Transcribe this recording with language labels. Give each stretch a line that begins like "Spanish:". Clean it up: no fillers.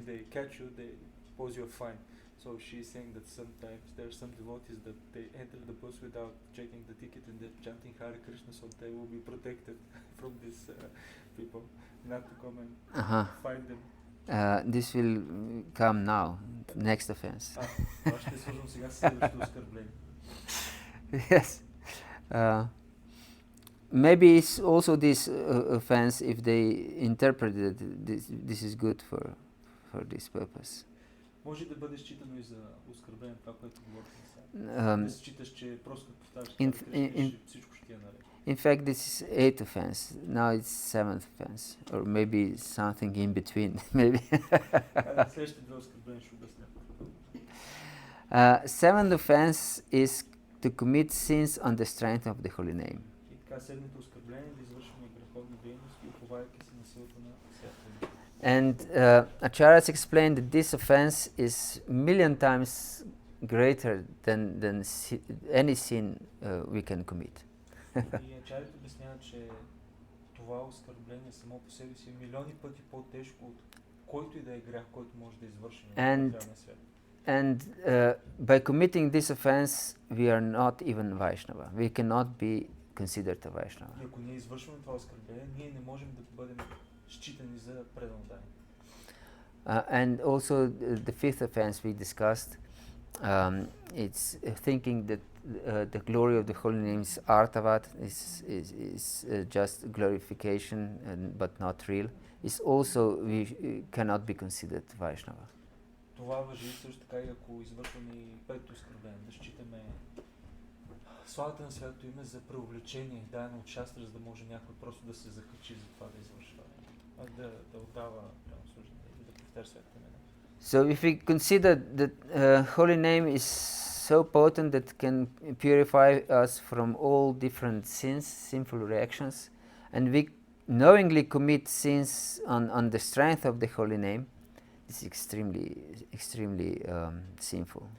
English: if they catch you, they pose you a fine. So she's saying that sometimes there are some devotees that they enter the bus without checking the ticket and they're chanting Hare Krishna, so they will be protected from these people, not to come and find them. This will come now, next offense.
Bulgarian: Това ще свързвам сега с следващото оскърбление.
English: Yes. Maybe it's also this offense if they interpreted this is good for this purpose.
Bulgarian: Може да бъде считано и за оскърбление това, което говорихме сега. Да считаш, че просто като повтаряш всичко ще ти е наред.
English: In fact, this is 8th offense. Now it's 7th offense, or maybe something in between. Maybe.
Bulgarian: Следващите две оскърбления ще обясня.
English: 7th offense is to commit sins on the strength of the holy name.
Bulgarian: И така, седмото оскърбление да извършваме греховни дейности, уповайки се на силата на святото.
English: And Acharyas explained that this offense is million times greater than any sin we can commit.
Bulgarian: И ачарите обясняват, че това оскърбление само по себе си е милиони пъти по-тежко от който и да е грях, който може да извършим в материалния свят.
English: And by committing this offense, we are not even Vaishnava. We cannot be considered a Vaishnava.
Bulgarian: И ако ние извършваме това оскърбление, ние не можем да бъдем считани за предан дай.
English: And also the 5th offense we discussed, it's thinking that the glory of the holy name is artavat, is just glorification but not real. Is also we cannot be considered Vaishnava.
Bulgarian: Това важи също така и ако извършваме и пето оскърбление, да считаме славата на святото име за преувеличение, дадено от шастра, за да може някой просто да се закачи за това да извършва, да отдава служение и да повтаря святото име.
English: So if we consider that holy name is so potent that can purify us from all different sins, sinful reactions, and we knowingly commit sins on the strength of the holy name, this is extremely sinful.